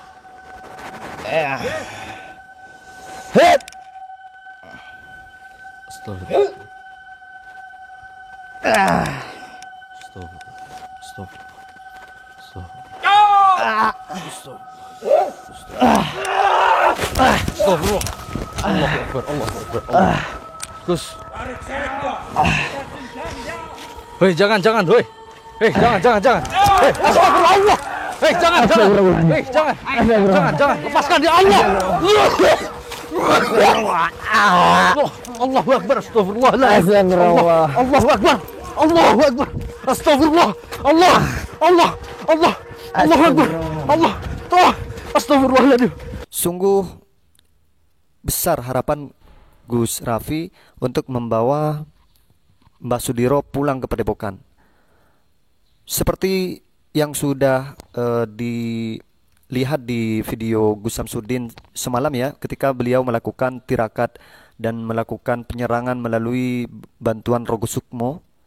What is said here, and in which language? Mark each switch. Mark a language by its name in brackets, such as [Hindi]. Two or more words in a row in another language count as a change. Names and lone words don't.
[Arabic] Astagfirullah. Astagfirullah. الله أكبر. الله أكبر. Gus. [Indonesian] Hei, jangan. Hei. Hei, jangan. Hei, astagfirullah. Hei, jangan. Hei, jangan. Lepaskan dia, [Arabic] Allah. الله أكبر. أستغفر الله. الله أكبر. أستغفر الله. الله. الله أكبر. الله. Astagfirullahaladzim. [Indonesian] Sungguh besar harapan Gus Rafi untuk membawa Mbah Sudiro pulang ke Padepokan. Seperti yang sudah dilihat di video Gus Samsudin semalam ya, ketika beliau melakukan tirakat dan melakukan penyerangan melalui bantuan Rogo Sukmo,